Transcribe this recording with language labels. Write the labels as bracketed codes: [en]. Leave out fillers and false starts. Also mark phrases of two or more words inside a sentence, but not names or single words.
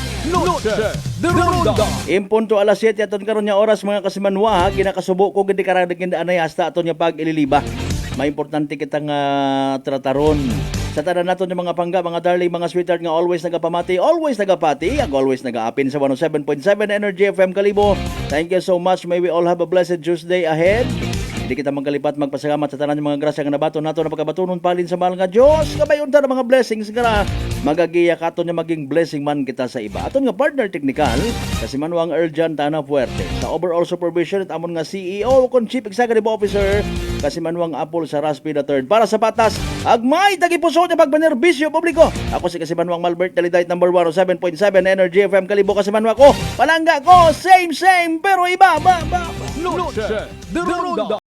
[akl] Noche de Ronda. Impunto alas 7 aton karon nga oras mga kasimanwa, ginakasubo ko gid karag anay hasta aton nga pag ililiba. May importante kitang trataron. Sa tanan naton ng mga pangga, mga darling, mga sweetheart nga always nagapamati, always nagapati, ag always nagaapin sa 107.7 Energy FM Kalibo. [en] Thank you so much. May we all have a blessed Tuesday ahead. [akl] Hindi kita magkalipat magpasalamat sa tanan ng mga grasya nga nabaton nato na pagkabatunon palin sa mahal nga Dios. Kabayon ta ng mga blessings nga magagiya katon nga maging blessing man kita sa iba. Aton nga partner technical kasi Manuang Erjan Tana Fuerte. Sa [en] overall supervision [akl] at amon nga CEO kon [en] Chief Executive Officer [akl] kasi Manuang Apple sa Raspi III. Para sa patas, agmay tagipuso na pagbanerbisyo publiko. Ako si kasi Manuang Malbert Dalidite number 107.7 Energy FM Kalibo kasi Manuang ko. Palangga ko, same pero iba. Noche de Ronda.